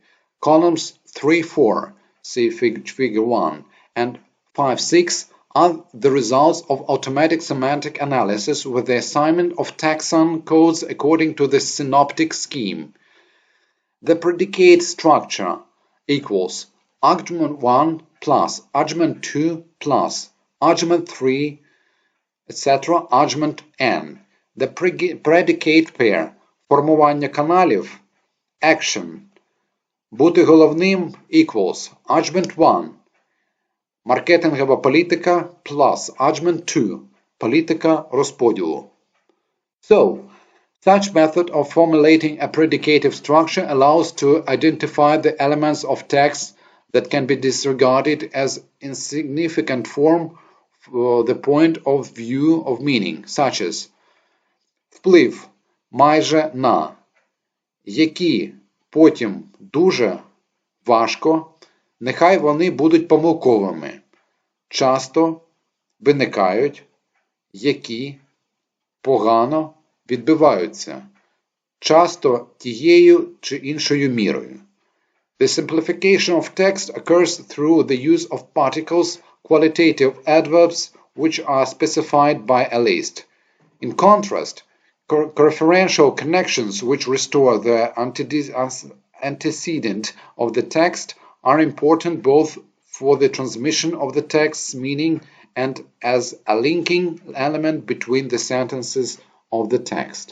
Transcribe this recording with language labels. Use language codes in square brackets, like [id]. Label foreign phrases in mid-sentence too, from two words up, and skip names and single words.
[en] Columns 3, 4, see figure 1, and 5, 6 are the results of automatic semantic analysis with the assignment of taxon codes according to the synoptic scheme. The predicate structure equals argument 1 plus argument 2 plus argument 3, etc. argument n. The predicate pair [uk] формування каналів [en] action [uk] бути головним [en] equals argument 1 [uk] маркетингова політика [en] plus argument 2 [uk] політика розподілу. [en] So, such method of formulating a predicative structure allows to identify the elements of text that can be disregarded as insignificant form for the point of view of meaning, such as [uk] вплив майже на, які потім дуже важко, нехай вони будуть помилковими, часто виникають, які погано відбиваються, часто тією чи іншою мірою. [en] The simplification of text occurs through the use of particles, qualitative adverbs, which are specified by a list. In contrast, referential connections which restore the antecedent of the text are important both for the transmission of the text's meaning and as a linking element between the sentences of the text.